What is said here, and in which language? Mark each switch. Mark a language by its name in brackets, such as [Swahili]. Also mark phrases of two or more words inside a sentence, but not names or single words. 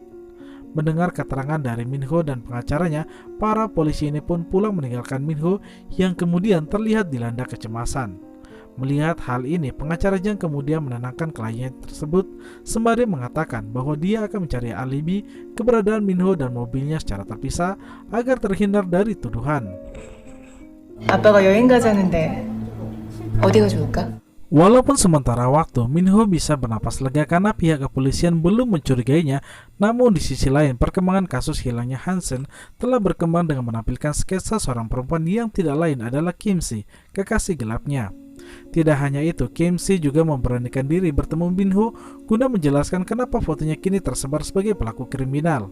[Indonesian] Mendengar keterangan dari Minho dan pengacaranya, para polisi ini pun pulang meninggalkan Minho yang kemudian terlihat dilanda kecemasan. Melihat hal ini, pengacara Jang kemudian menenangkan kliennya tersebut sembari mengatakan bahwa dia akan mencari alibi keberadaan Minho dan mobilnya secara terpisah agar terhindar dari tuduhan. [Korean] 아빠가 여행 가자는데 어디가 좋을까? [Indonesian] Walaupun sementara waktu Minho bisa bernapas lega karena pihak kepolisian belum mencurigainya, namun di sisi lain perkembangan kasus hilangnya Hansen telah berkembang dengan menampilkan sketsa seorang perempuan yang tidak lain adalah Kim Si, kekasih gelapnya. Tidak hanya itu, Kim Si juga memberanikan diri bertemu Minho guna menjelaskan kenapa fotonya kini tersebar sebagai pelaku kriminal.